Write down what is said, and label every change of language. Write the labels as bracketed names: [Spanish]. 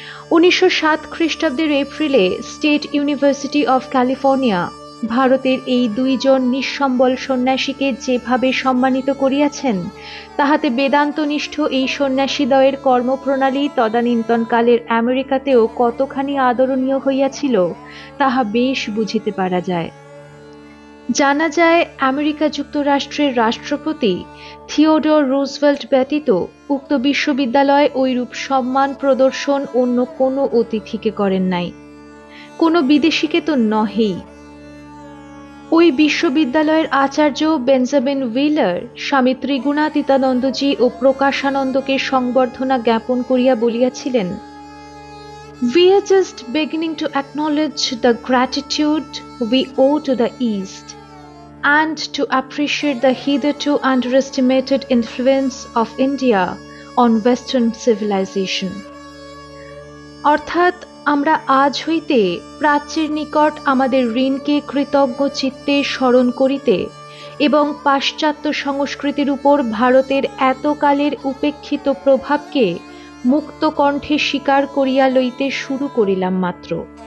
[Bangla] 1907 খ্রিস্টাব্দের এপ্রিলে state university of California ভারতের এই দুইজন নিঃসম্বল সন্ন্যাসীকে যেভাবে সম্মানিত করিয়াছেন, তাহাতে বেদান্তনিষ্ঠ এই সন্ন্যাসীদ্বয়ের কর্মপ্রণালী তদানীন্তনকালের আমেরিকাতেও কতখানি আদরণীয় হইয়াছিল তাহা বেশ বুঝিতে পারা যায়। জানা যায়, আমেরিকা যুক্তরাষ্ট্রের রাষ্ট্রপতি থিওডোর রুজভেল্ট ব্যতীত উক্ত বিশ্ববিদ্যালয় ঐরূপ সম্মান প্রদর্শন অন্য কোনো অতিথিকে করেন নাই, কোনো বিদেশিকে তো নহেই। ওই বিশ্ববিদ্যালয়ের আচার্য বেঞ্জামিন হুইলার স্বামী ত্রিগুণাতীতানন্দজি ও প্রকাশানন্দকে সংবর্ধনা জ্ঞাপন করিয়া বলিয়াছিলেন, [English] "We are just beginning to acknowledge the gratitude we owe to the East and to appreciate the hitherto underestimated influence of India on Western civilization." [Bangla] অর্থাৎ, আমরা আজ হইতে প্রাচ্যের নিকট আমাদের ঋণকে কৃতজ্ঞ চিত্তে স্মরণ করিতে এবং পাশ্চাত্য সংস্কৃতির উপর ভারতের এতকালের উপেক্ষিত প্রভাবকে মুক্ত কণ্ঠে স্বীকার করিয়া লইতে শুরু করিলাম মাত্র।